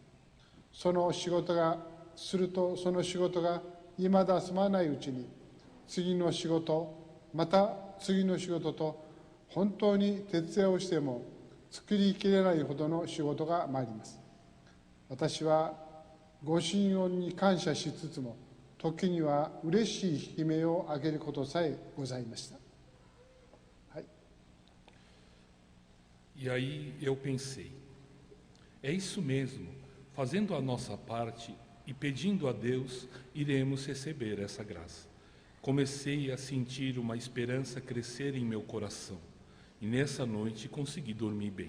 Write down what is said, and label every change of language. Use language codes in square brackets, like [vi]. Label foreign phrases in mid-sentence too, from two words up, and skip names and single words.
[ja] その仕事がいまだ済まないうちに、次の仕事、また次の仕事と、本当に徹夜をしても作りきれないほどの仕事が参ります。私はご神恩に感謝しつつも、時には嬉しい悲鳴を上げることさえございました。はい。 [pt] E aí eu pensei, é isso mesmo, fazendo a nossa parte e pedindo a Deus, iremos receber essa graça. Comecei a sentir uma esperança crescer em meu coração, e nessa noite consegui dormir bem.